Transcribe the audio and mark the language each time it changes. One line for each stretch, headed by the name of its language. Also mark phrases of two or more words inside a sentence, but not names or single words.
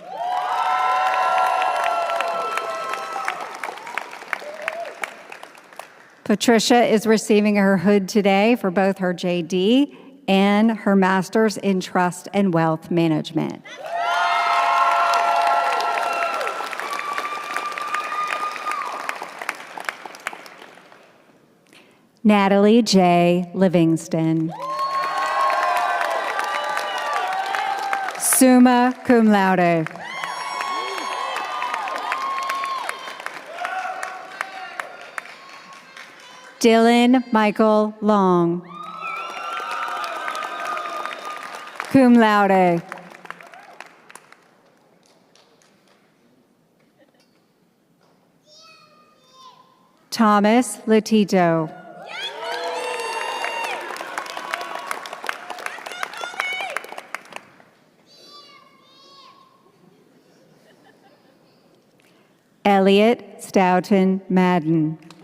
English: Patricia is receiving her hood today for both her JD and her Master's in Trust and Wealth Management. Natalie J. Livingston.
Latin: Summa cum laude.
English: Dylan Michael Long,
Latin: cum laude.
English: Thomas Latito. Elliot Stoughton Madden.